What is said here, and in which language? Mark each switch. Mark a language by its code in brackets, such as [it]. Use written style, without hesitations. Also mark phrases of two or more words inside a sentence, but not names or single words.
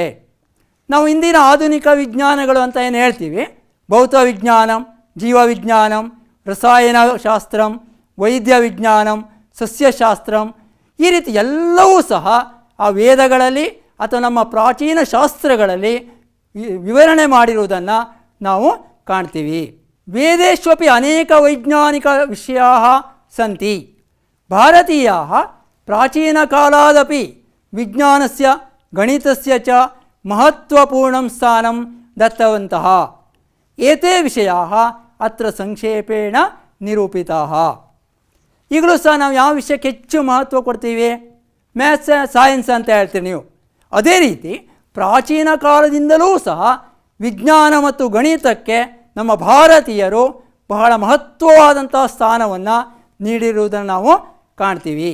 [kn] ನಾವು ಇಂದಿನ ಆಧುನಿಕ ವಿಜ್ಞಾನಗಳು ಅಂತ ಏನು ಹೇಳ್ತೀವಿ, ಭೌತ ವಿಜ್ಞಾನಂ, ಜೀವವಿಜ್ಞಾನಂ, ರಸಾಯನಶಾಸ್ತ್ರಂ, ವೈದ್ಯ ವಿಜ್ಞಾನಂ, ಸಸ್ಯಶಾಸ್ತ್ರಂ, ಈ ರೀತಿ ಎಲ್ಲವೂ ಸಹ ಆ ವೇದಗಳಲ್ಲಿ ಅಥವಾ ನಮ್ಮ ಪ್ರಾಚೀನ ಶಾಸ್ತ್ರಗಳಲ್ಲಿ ವಿವರಣೆ ಮಾಡಿರುವುದನ್ನು ನಾವು ಕಾಣ್ತೀವಿ. [sa] ವೇದೇಶ್ವಪಿ ಅನೇಕ ವೈಜ್ಞಾನಿಕ ವಿಷಯಾಃ ಸಂತಿ. ಭಾರತೀಯಾಃ ಪ್ರಾಚೀನಕಾಲಾದಪಿ ವಿಜ್ಞಾನಸ್ಯ ಗಣಿತಸ್ಯ ಚ ಮಹತ್ವಪೂರ್ಣಂ ಸ್ಥಾನಂ ದತ್ತವಂತಃ. ಏತೇ ವಿಷಯಾಃ ಅತ್ರ ಸಂಕ್ಷೇಪೇಣ ನಿರೂಪಿತಾಃ. [kn] ಈಗಲೂ ಸಹ ನಾವು ಯಾವ ವಿಷಯಕ್ಕೆ ಹೆಚ್ಚು ಮಹತ್ವ ಕೊಡ್ತೀವಿ? [en] maths, science [kn] ಅಂತ ಹೇಳ್ತೀವಿ ನೀವು. ಅದೇ ರೀತಿ ಪ್ರಾಚೀನ ಕಾಲದಿಂದಲೂ ಸಹ ವಿಜ್ಞಾನ ಮತ್ತು ಗಣಿತಕ್ಕೆ ನಮ್ಮ ಭಾರತೀಯರು ಬಹಳ ಮಹತ್ವವಾದಂಥ ಸ್ಥಾನವನ್ನು ನೀಡಿರುವುದನ್ನು ನಾವು ಕಾಣ್ತೀವಿ.